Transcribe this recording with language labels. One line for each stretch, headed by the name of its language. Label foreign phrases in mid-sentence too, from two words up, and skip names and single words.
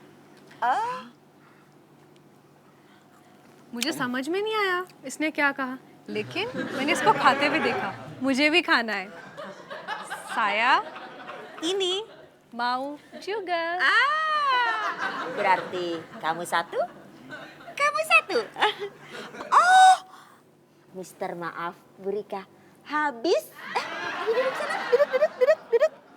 Hindi: मुझे समझ में नहीं आया इसने क्या कहा, लेकिन मैंने इसको खाते हुए देखा। मुझे भी खाना है।
Indonesian: Saya ini mau juga. Berarti kamu satu, kamu satu. Oh, Mister maaf, Bu Rika. Habis. Duduk sana, duduk.